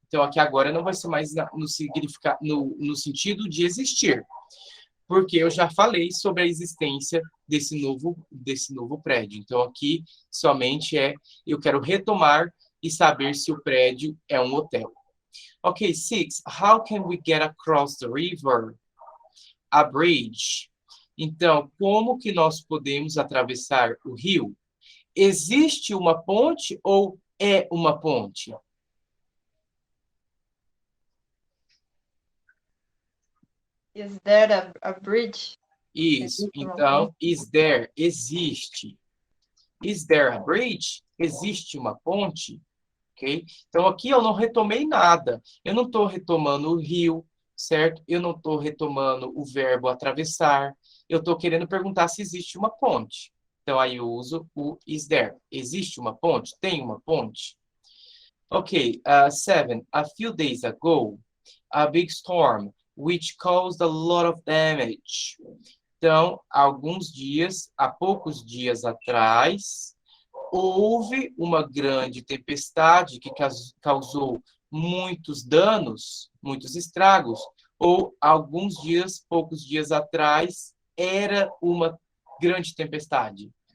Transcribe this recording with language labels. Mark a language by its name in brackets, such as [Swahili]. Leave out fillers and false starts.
[Portuguese] Então, aqui agora não vai ser mais no sentido de existir, porque eu já falei sobre a existência desse novo prédio. Então, aqui somente eu quero retomar e saber se o prédio é um hotel. Ok, 6. [English] How can we get across the river? A bridge. [Portuguese] Então, como que nós podemos atravessar o rio? Existe uma ponte ou é uma ponte? [English] Is there a bridge? [Portuguese] Isso. Então, is there? Existe. [English] Is there a bridge? [Portuguese] Existe uma ponte? Ok? Então, aqui eu não retomei nada. Eu não estou retomando o rio, certo? Eu não estou retomando o verbo atravessar. Eu estou querendo perguntar se existe uma ponte. Então, aí eu uso o is there. Existe uma ponte? Tem uma ponte? Ok, 7. [English] A few days ago, a big storm, which caused a lot of damage. [Portuguese] Então, há poucos dias atrás, houve uma grande tempestade que causou muitos danos, muitos estragos, ou poucos dias atrás, era uma grande tempestade.